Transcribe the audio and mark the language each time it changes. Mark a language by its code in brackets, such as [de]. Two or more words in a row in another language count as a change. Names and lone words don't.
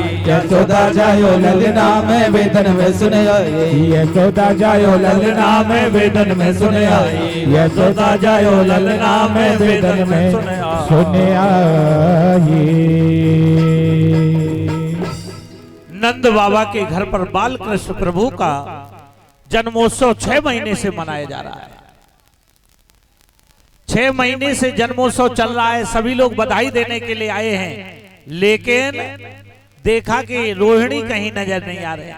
[bra] यशोदा जायो ललना में बेदन में सुने आई, यशोदा जायो ललना में बेदन में सुने आई, यशोदा जायो ललना में बेदन में सुने आई। [hi] नंद बाबा के घर पर बाल कृष्ण प्रभु का जन्मोत्सव 6 महीने से मनाया जा रहा है। 6 महीने से जन्मोत्सव चल रहा है, सभी लोग बधाई देने के लिए आए हैं, लेकिन देखा कि रोहिणी कहीं नजर नहीं आ रही।